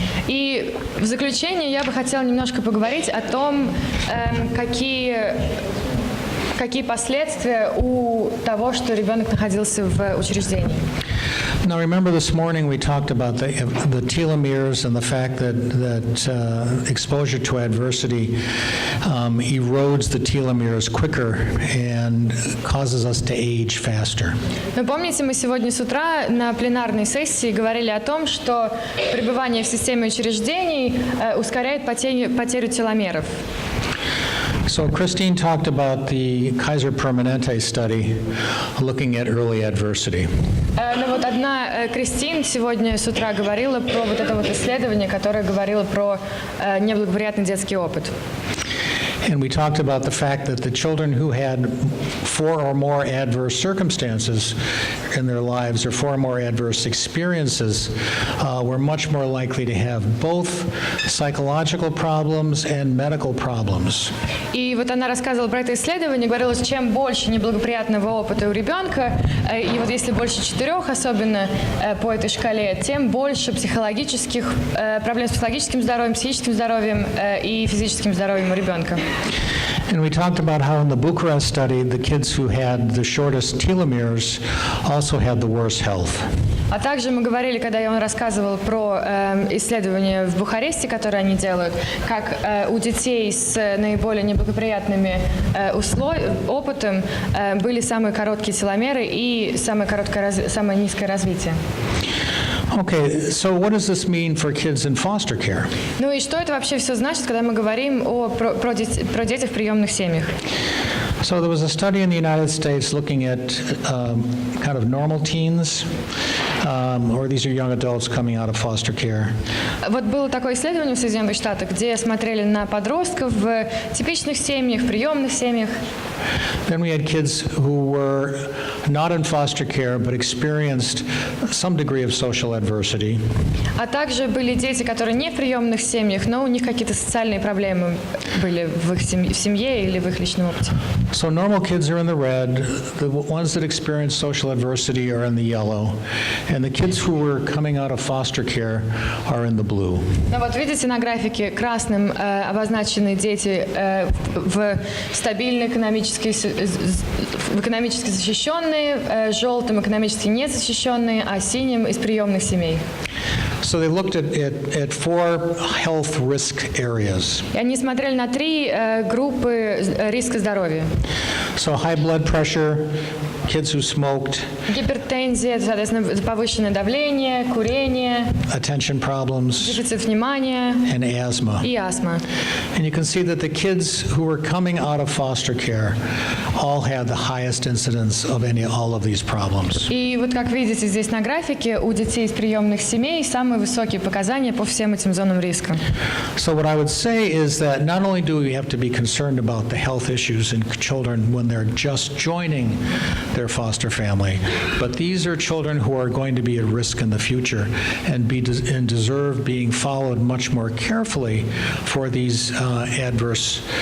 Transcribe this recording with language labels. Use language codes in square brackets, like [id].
[ru] И в заключение я бы хотела немножко поговорить о том, какие последствия у того, что ребенок находился в учреждении. [en] Now, remember this morning we talked about the telomeres and the fact that exposure to adversity erodes the telomeres quicker and causes us to age faster. [ru] Но помните, мы сегодня с утра на пленарной сессии говорили о том, что пребывание в системе учреждений ускоряет потерю теломеров. [en] So Christine talked about the Kaiser Permanente study looking at early adversity. [ru] Но вот одна Кристин сегодня с утра говорила про вот это вот исследование, которое говорило про неблагоприятный детский опыт. [en] And we talked about the fact that the children who had 4 or more adverse circumstances in their lives or 4 or more adverse experiences were much more likely to have both psychological problems and medical problems. [ru] И вот она рассказывала про это исследование, говорила, что чем больше неблагоприятного опыта у ребенка, и вот если больше 4 особенно по этой шкале, тем больше психологических проблем с психологическим здоровьем, психическим здоровьем и физическим здоровьем у ребенка. [en] And we talked about how in the Bucharest study, the kids who had the shortest telomeres also had the worst health. [ru] А также мы говорили, когда он рассказывал про исследования в Бухаресте, которые они делают, как у детей с наиболее неблагоприятными опытом были самые короткие теломеры и самое низкое развитие. [en] Okay, so what does this mean for kids in foster care? [ru] Ну и что это вообще все значит, когда мы говорим про детей в приемных семьях? [en] So there was a study in the United States looking at kind of normal teens, or these are young adults coming out of foster care. [ru] Вот было такое исследование в Соединенных Штатах, где смотрели на подростков в типичных семьях, в приемных семьях. [en] Then we had kids who were not in foster care but experienced some degree of social adversity. [ru] А также были дети, которые не в приемных семьях, но у них какие-то социальные проблемы были в их семье или в их личном опыте. [en] So normal kids are in the red, the ones that experience social adversity are in the yellow, and the kids who were coming out of foster care are in the blue. [ru] Ну вот видите на графике красным обозначены дети в стабильной экономически защищенные, желтым экономически незащищенные, а синим из приемных семей. [en] So they looked at 4 health risk areas. [ru] И они смотрели на 3 группы риска здоровья. [en] So high blood pressure, kids who smoked, [ru] Гипертензия, соответственно, повышенное давление, курение, [en] attention problems, [ru] дефицит внимания [en] and asthma. [ru] и астма. [en] And you can see that the kids who were coming out of foster care all had the highest incidence of all of these problems. [ru] И вот как видите здесь на графике, у детей из приемных семей самые высокие показания по всем этим зонам риска. [en] So what I would say is that not only do we have to be concerned about the health issues in children when they're just joining their foster family, but these are children who are going to be at risk in the future and deserve being followed much more carefully for these adverse